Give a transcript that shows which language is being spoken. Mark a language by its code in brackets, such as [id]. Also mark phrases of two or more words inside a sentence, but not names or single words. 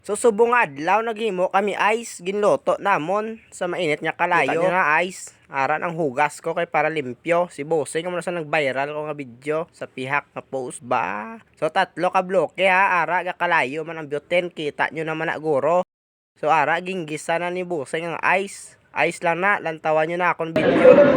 [hil] So subong adlaw naghimo kami ice ginluto namon sa mainit nga kalayo na ice. Aran ang hugas ko kay para limpyo. Si Bossing mo na sa nag-viral ko nga video sa pihak na post ba. So 3 ka bloke ha, ara ga kalayo man ang butane, [tl] kita nyo naman [hil] na guro. So ara ginggisa na ni Bossing ang ice. Ice lang na, lantawan nyo na akong video.